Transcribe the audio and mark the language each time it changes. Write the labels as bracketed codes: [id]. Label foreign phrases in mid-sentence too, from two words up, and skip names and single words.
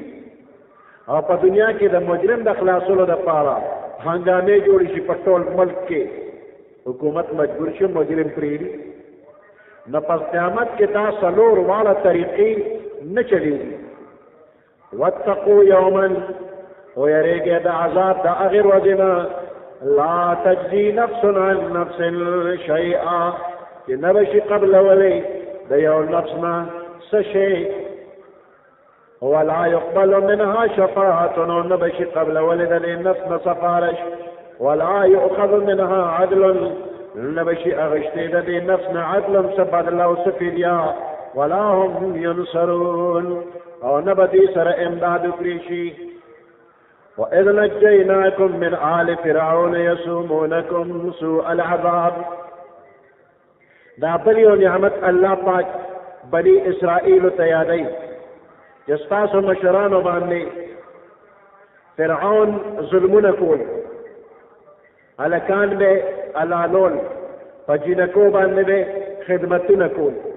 [ps] او په دنیا کې د مجرم د خلاصولو دپاره هنګامې جوړې شي په ټول ملک کې، حکومت مجبور شي مجرم پرېږدي. نو په قیامت کې دا څلور واړه طریقې نه چلېږي. [ar] واتقوا یوما، [ps] ویریږئ د عذاب د هغې ورځې نه [ar] لا تجزي نفس عن نفس شیئا، [ps] چې نه به شي قبلولی د یو نفس نه څه شی، [ar] ولا يقبل منها شفاعة، [ps] او نه به شي قبلولی د دې نفس نه سفارش، [ar] ولا يؤخذ منها عدل، [ps] نه به شي اخیستی د دې نفس نه عدل څه بدله او څه فدیه، [ar] ولا هم ینصرون، [ps] او نه به دوی سره امداد وکړي شي. [ar] وإذ نجيناكم من آل فرعون يسومونكم سوء العذاب، [ps] دا بل یو نعمت الله پاک بني اسرائیل ته یادوي چې ستاسو مشرانو باندې فرعون ظلمونه کول، هلکان به حلالول، په جینکو باندې به خدمتونه کول.